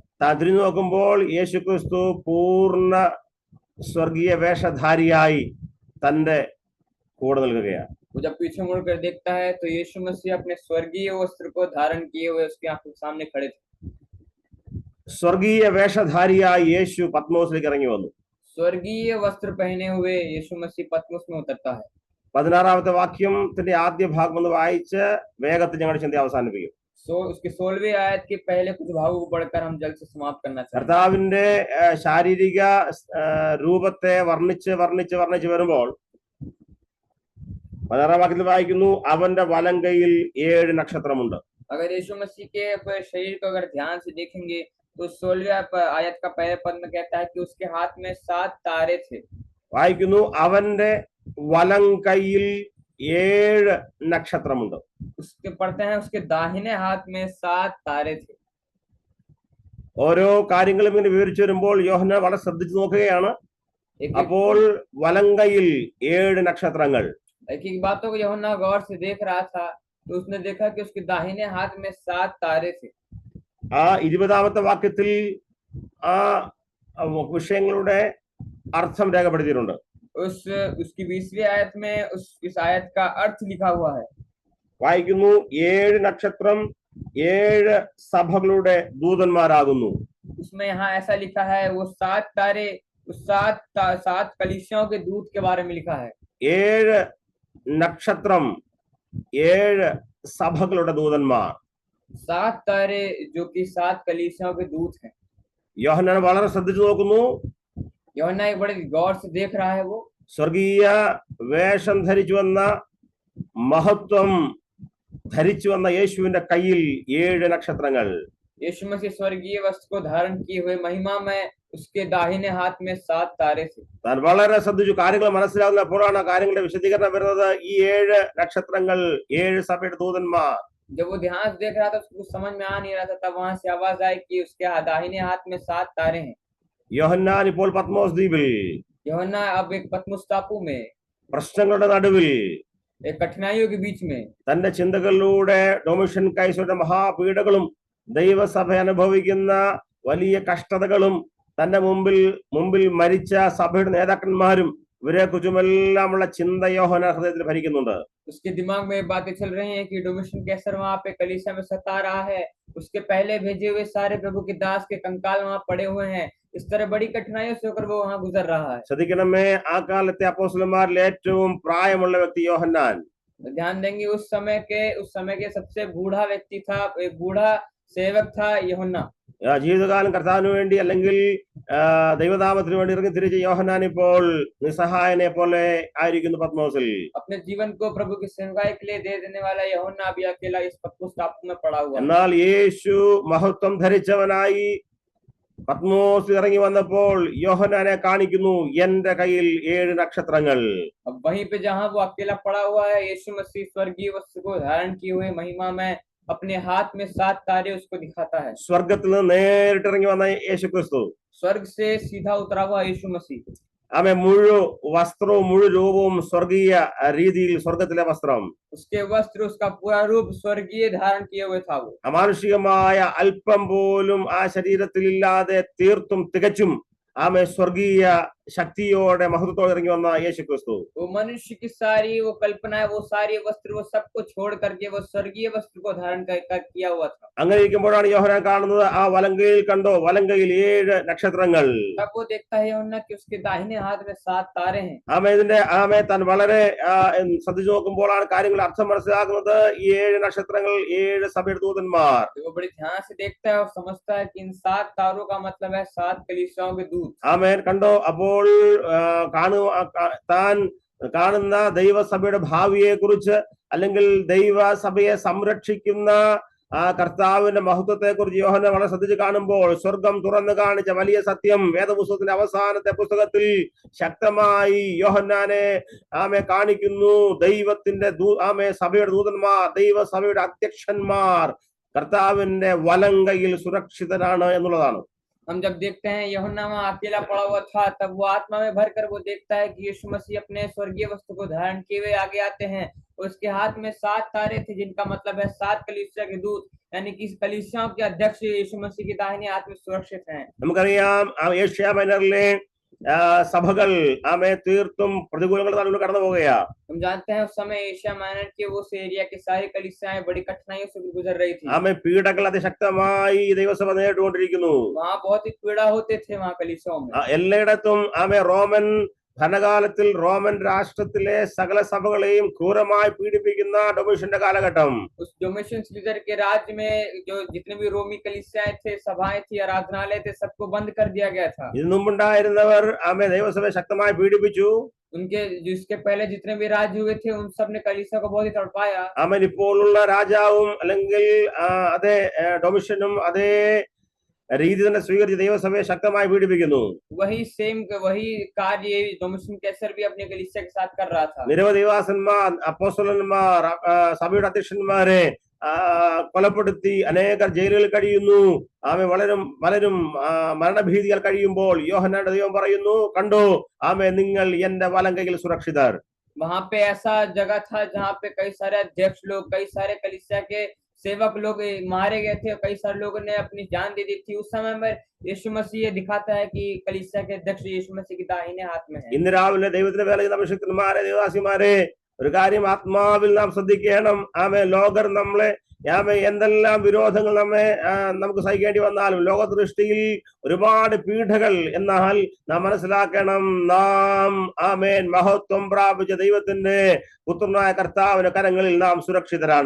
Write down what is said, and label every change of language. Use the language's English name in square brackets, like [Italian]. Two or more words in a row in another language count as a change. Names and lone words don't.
[Malayalam] താൻ തിരിഞ്ഞു നോക്കുമ്പോൾ യേശുക്രിസ്തു പൂർണ്ണ സ്വർഗീയ വേഷധാരിയായി തന്റെ കൂടെ നിൽക്കുകയാണ്. [Hindi] वो जब पीछे मुड़कर देखता है तो यीशु मसीह अपने स्वर्गीय वस्त्र को धारण किए हुए उसकी आंखों के सामने खड़े थे। [Malayalam] സ്വർഗീയ വേഷധാരിയായി യേശു പത്മോസിലേക്ക് ഇറങ്ങി വന്നു. [Hindi] स्वर्गीय वस्त्र पहने हुए यीशु मसीह पतमोस में उतरता है। [Malayalam] 16-ാമത്തെ വാക്യത്തിന്റെ ആദ്യ ഭാഗം ഒന്ന് വായിച്ച് വേഗത്തിൽ ഞങ്ങളുടെ ചിന്ത അവസാനിപ്പിക്കും. [Hindi] उसकी 16वीं आयत के पहले कुछ भागों को पढ़कर हम जल्द से समाप्त करना चाहते हैं। [Malayalam] കർത്താവിന്റെ ശാരീരിക രൂപത്തെ വർണ്ണിച്ച് വരുമ്പോൾ 16-ാം വാക്യത്തിൽ വായിക്കുന്നു, അവന്റെ വലം കൈയിൽ 7 നക്ഷത്രമുണ്ട്. [Hindi] अगर यीशु मसीह के शरीर को अगर ध्यान से देखेंगे तो 16वीं आयत का पहले पद में कहता है कि उसके हाथ में 7 तारे थे। [Malayalam] വായിക്കുന്നു, അവന്റെ വലം കൈയിൽ 7 നക്ഷത്രമുണ്ട്. [Hindi] उसके पढ़ते हैं उसके दाहिने हाथ में 7 तारे थे। [Malayalam] ഓരോ കാര്യങ്ങളും ഇങ്ങനെ വിവരിച്ചു വരുമ്പോൾ യോഹന്നാൻ വളരെ ശ്രദ്ധിച്ചു നോക്കുകയാണ്. അപ്പോൾ വലം കൈയിൽ 7 നക്ഷത്രങ്ങൾ. [Hindi] एक बातों को यूहन्ना गौर से देख रहा था तो उसने देखा कि उसके दाहिने हाथ में 7 तारे थे। [Malayalam] ആ 20-ാമത്തെ വാക്യത്തിൽ ആ വിഷയങ്ങളുടെ അർത്ഥം രേഖപ്പെടുത്തിയിട്ടുണ്ട്. [Hindi] उसकी 20वीं आयत में इस आयत का अर्थ लिखा हुआ है। [Malayalam] വായിക്കുന്നു, 7 നക്ഷത്രം 7 സഭകളുടെ ദൂതന്മാരാകുന്നു. [Hindi] उसमें यहाँ ऐसा लिखा है, वो 7 तारे उस 7 कलीसियाओं के दूत के बारे में लिखा है। [Malayalam] 7 നക്ഷത്രം 7 സഭകളുടെ ദൂതന്മാർ. [Hindi] 7 तारे जो कि 7 कलीसियाओं के दूत हैं। [Malayalam] യോഹന്നാൻ വളരെ ശ്രദ്ധിച്ചു നോക്കുന്നു. [Hindi] यूहन्ना एक बड़े गौर से देख रहा है। वो [Malayalam] സ്വർഗീയ വേഷം ധരിച്ചു വന്ന, മഹത്വം ധരിച്ചു വന്ന യേശുവിന്റെ കയ്യിൽ 7 നക്ഷത്രങ്ങൾ. [Hindi] यीशु मसीह स्वर्गीय वस्त्र को धारण किए हुए महिमा में उसके दाहिने हाथ में 7 तारे थे। [Malayalam] താൻ വളരെ ശ്രദ്ധിച്ചു. കാര്യങ്ങൾ മനസ്സിലാകുന്നപ്പോഴാണ് കാര്യങ്ങളുടെ വിശദീകരണം വരുന്നത്. ഈ 7 നക്ഷത്രങ്ങൾ 7 സഭയുടെ ദൂതന്മാർ. [Hindi] जब वो ध्यान से देख रहा था उसको समझ में आ नहीं रहा था, तब वहां से आवाज आई कि उसके दाहिने हाथ में 7 तारे हैं। [Malayalam] യോഹന്നാൻ ഇപ്പോൾ പത്മോസ് ദ്വീപിൽ, [Hindi] यूहन्ना अब एक पतमोस टापू में, [Malayalam] പ്രശ്നങ്ങളുടെ നടുവിൽ, [Hindi] एक कठिनाइयों के बीच में, [Malayalam] തന്റെ ചിന്തകളിലൂടെ ഡൊമിഷൻ കൈസറുടെ മഹാപീഡകളും ദൈവസഭ അനുഭവിക്കുന്ന വലിയ കഷ്ടതകളും തന്റെ മുമ്പിൽ മരിച്ച സഭയുടെ നേതാക്കന്മാരും ഇവരെ കുറിച്ചുമെല്ലാമുള്ള ചിന്ത യോഹന്നാൻ ഹൃദയത്തിൽ ഭരിക്കുന്നുണ്ട്. [Hindi] उसके दिमाग में ये बातें चल रही हैं कि डोमिशन कैसर वहां पे कलीसिया में सता रहा है, उसके पहले भेजे हुए सारे प्रभु के दास के कंकाल वहां पड़े हुए हैं, इस तरह बड़ी कठिनाइयों से होकर वो वहां गुजर रहा है। [Malayalam] ശ്രദ്ധിക്കണമേ, ആ കാലത്തെ അപ്പോസ്തലന്മാരിൽ ഏറ്റവും പ്രായമുള്ള വ്യക്തി യോഹന്നാൻ. [Hindi] ध्यान देंगे उस समय के सबसे बूढ़ा व्यक्ति था, एक बूढ़ा सेवक था यूहन्ना। [Malayalam] ജീവിതകാലം കർത്താവിന് വേണ്ടി അല്ലെങ്കിൽ ദൈവനാമത്തിന് വേണ്ടി ഇറങ്ങി തിരിച്ച യോഹന്നാൻ ഇപ്പോൾ നിസ്സഹായനെ പോലെ ആയിരിക്കുന്നു പത്മോസിൽ. [Hindi] अपने जीवन को प्रभु की सेवकाई के लिए दे देने वाला यूहन्ना अभी अकेला इस पत्मोस टापू में पड़ा हुआ है। [Malayalam] എന്നാൽ യേശു മഹത്വം ധരിച്ചവനായി പത്മോസ് ഇറങ്ങി വന്നപ്പോൾ യോഹന്നാനെ കാണിക്കുന്നു, എന്റെ കയ്യിൽ 7 നക്ഷത്രങ്ങൾ. [Hindi] अब वहीं पे जहां वो अकेला पड़ा हुआ है, यीशु मसीह स्वर्गीय वस्त्र को धारण किए हुए महिमा में अपने हाथ में 7 तारे उसको दिखाता है। [Malayalam] സ്വർഗത്തിൽ നിന്ന് നേരിട്ട് ഇറങ്ങി വന്ന യേശു ക്രിസ്തു, [Hindi] स्वर्ग से सीधा उतरा हुआ यीशु मसीह, [Malayalam] ആമേ, മുഴു വസ്ത്രവും മുഴു രൂപവും സ്വർഗീയ രീതിയിൽ സ്വർഗത്തിലെ വസ്ത്രം, [Hindi] उसके वस्त्र उसका पूरा रूप स्वर्गीय धारण किए हुए था। वो [Malayalam] അമാനുഷികമായ അല്പം പോലും ആ ശരീരത്തിൽ ഇല്ലാതെ തീർത്തും തികച്ചും ആമേ സ്വർഗീയ ശക്തിയോടെ മഹത്വത്തോടെ ഇറങ്ങി വന്ന യേശു ക്രിസ്തു. [Hindi] वो मनुष्य की सारी वो कल्पना है, वो सारी वस्त्र, वो सबको छोड़ करके वो स्वर्गीय वस्त्र को धारण कर किया हुआ था। [Malayalam] അങ്ങനെ ഇരിക്കുമ്പോഴാണ് യോഹന്നാൻ കാണുന്നത്, ആ വലങ്കയിൽ കണ്ടോ, വലങ്കയിൽ 7 നക്ഷത്രങ്ങൾ. [Hindi] तब वो देखता है यूहन्ना कि उसके दाहिने हाथ में 7 तारे हैं। [Malayalam] ആമേ താൻ വളരെ ശ്രദ്ധിച്ചു നോക്കുമ്പോഴാണ് കാര്യങ്ങൾ അർത്ഥം മനസ്സിലാക്കുന്നത്. ഈ 7 നക്ഷത്രങ്ങൾ 7 സഭയുടെ ദൂതന്മാർ. [Hindi] वो बड़े ध्यान से देखता है और समझता है कि इन 7 तारों का मतलब है 7 कलीसियाओं के दूत। [Malayalam] ആമേൻ. കണ്ടോ, അപ്പോൾ താൻ കാണുന്ന ദൈവസഭയുടെ ഭാവിയെ കുറിച്ച് അല്ലെങ്കിൽ ദൈവസഭയെ സംരക്ഷിക്കുന്ന ആ കർത്താവിന്റെ മഹത്വത്തെ കുറിച്ച് യോഹന്നാൻ വളരെ ശ്രദ്ധിച്ച് കാണുമ്പോൾ സ്വർഗം തുറന്നു കാണിച്ച വലിയ സത്യം വേദപുസ്തകത്തിന്റെ അവസാനത്തെ പുസ്തകത്തിൽ ശക്തമായി യോഹന്നാനെ ആമേ കാണിക്കുന്നു. ദൈവത്തിന്റെ സഭയുടെ ദൂതന്മാർ, ദൈവസഭയുടെ അധ്യക്ഷന്മാർ കർത്താവിന്റെ വലങ്കയിൽ സുരക്ഷിതരാണ് എന്നുള്ളതാണ്. [Hindi] हम जब देखते हैं यूहन्ना वहां अकेला पड़ा हुआ था, तब वो आत्मा में भरकर वो देखता है कि यीशु मसीह अपने स्वर्गीय वस्तु को धारण किए हुए आगे आते हैं। उसके हाथ में 7 तारे थे, जिनका मतलब है 7 कलीसिया के दूत, यानी कि कलीसियाओं के अध्यक्ष यीशु मसीह के दाहिने हाथ में सुरक्षित हैं। [Malayalam] നമുക്കറിയാം, ഏഷ്യ മൈനറിലെ സഭകൾ ആമേ തീർത്തും പ്രതികൂലങ്ങൾ തന്നിലൂടെ കടന്നു പോവുകയാ. [Hindi] हम जानते हैं उस समय एशिया माइनर के उस एरिया की सारी कलीसियाएं बड़ी कठिनाइयों से गुजर रही थी। [Malayalam] ആമേ പീഡകൾ അതിശക്തമായി ദൈവസഭ നേരിട്ടുകൊണ്ടിരിക്കുന്നു. [Hindi] वहाँ बहुत ही पीड़ा होते थे वहाँ कलीसियाओं में। [Malayalam] എല്ലായിടത്തും ആമേ റോമൻ ഭരണകാലത്തിൽ റോമൻ രാഷ്ട്രത്തിലെ സകല സഭകളെയും ക്രൂരമായി പീഡിപ്പിക്കുന്ന ഡൊമിഷ്യന്റെ കാലഘട്ടം. [Hindi] उस डोमिशन सीजर के राज्य में जो जितने भी रोमी कलीसियाएं थे, सभाएं थी, आराधनालय थे, सबको बंद कर दिया गया था। [Malayalam] ഇതിനു മുമ്പുണ്ടായിരുന്നവർ ആമേ ദൈവസഭയെ ശക്തമായി പീഡിപ്പിച്ചു. [Hindi] उनके जिसके पहले जितने भी राज्य हुए थे, उन सब ने कलीसिया को बहुत ही तड़पाया। [Malayalam] ആമേൻ. ഇപ്പോഴുള്ള രാജാവും അല്ലെങ്കിൽ അതേ ഡൊമിഷ്യനും അതേ രീതി തന്നെ സ്വീകരിച്ച് ദൈവസഭയെ ശക്തമായി പീഡിപ്പിക്കുന്നു. [Hindi] वही कार्य डोमिशन कैसर भी अपने कलीसिया के साथ कर रहा था। [Malayalam] നിരവധി ദൈവദാസന്മാർ, അപ്പോസ്തലന്മാർ, സഭയുടെ അധ്യക്ഷന്മാരെ കൊലപ്പെടുത്തി അനേകർ ജയിലുകളിൽ കഴിയുന്നു. ആമേ പലരും മരണഭീതിയാൽ കഴിയുമ്പോൾ യോഹന്നാന്റെ ദൈവം പറയുന്നു, കണ്ടോ ആമേ, നിങ്ങൾ എന്റെ വലങ്കയിൽ സുരക്ഷിതർ. [Hindi] वहां पे ऐसा जगह था जहाँ पे कई सारे अध्यक्ष लोग, कई सारे कलीसिया के सेवक लोग मारे गए थे, कई सारे लोगों ने अपनी जान दे दी थी। उस समय में यीशु मसीह ये दिखाता है कि कलीसिया के अध्यक्ष यीशु मसीह की दाहिने हाथ में है। [Malayalam] ഇന്ന് രാവിലെ ദൈവത്തിന്റെ വേല ചെയ്യുന്ന അഭിഷിക്തന്മാരെ, ദേവദാസിമാരെ, ഒരു കാര്യം ആത്മാവിൽ നാം ശ്രദ്ധിക്കണം. ആമേ, ലോകർ നമ്മളെ എന്തെല്ലാം വിരോധങ്ങൾ നമുക്ക് സഹിക്കേണ്ടി വന്നാലും ലോകദൃഷ്ടിയിൽ ഒരുപാട് പീഡകൾ, എന്നാൽ നാം മനസ്സിലാക്കണം, നാം ആമേൻ മഹത്വം പ്രാപിച്ച ദൈവത്തിന്റെ പുത്രനായ കർത്താവിന്റെ കരങ്ങളിൽ നാം സുരക്ഷിതരാണ്.